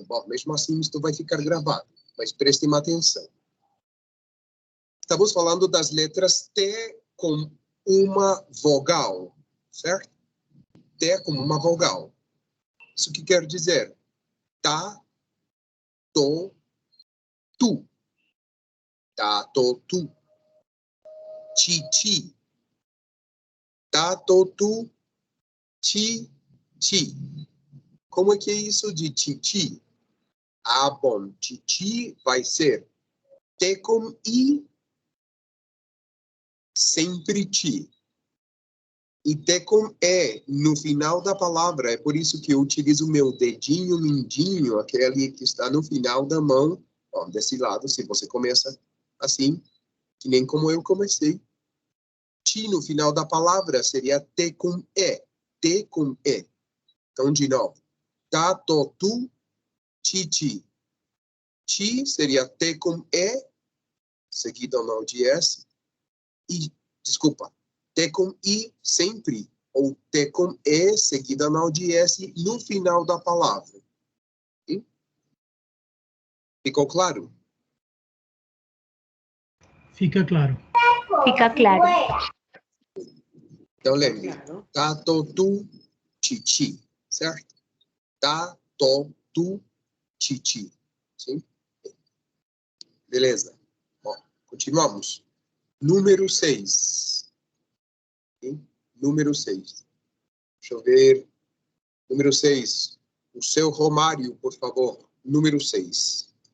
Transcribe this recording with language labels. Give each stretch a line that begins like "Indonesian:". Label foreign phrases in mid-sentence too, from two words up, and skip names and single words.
Portuguese: Bom, mesmo assim, isto vai ficar gravado, mas prestem atenção. Estamos falando das letras T com uma vogal, certo? T como uma vogal. Isso que quer dizer? Tá, to, tu. Tá, to, tu. Ti, ti. Tá, to, tu. Ti, ti. Como é que é isso de ti, ti? Ah, bom. Ti, ti vai ser T com I, sempre ti. E T com E no final da palavra. É por isso que eu utilizo o meu dedinho mindinho, aquele que está no final da mão. Ó, desse lado, se você começa assim, que nem como eu comecei. Ti no final da palavra seria T com E. T com E. Então, de novo. Tá, to, tu, ti, ti. Ti seria T com E, seguido não de S. E, desculpa, T com I sempre, ou T com E, seguida não de S, no final da palavra. Sim? Ficou claro? Fica claro. Fica claro. Então, lembre. Claro. Tá, to, tu, ti, ti. Certo? Tá, to, tu, ti, ti. Sim? Beleza. Bom, continuamos. Número 6. Número 6. Deixa eu ver. Número 6. O seu Romário, por favor. Número 6.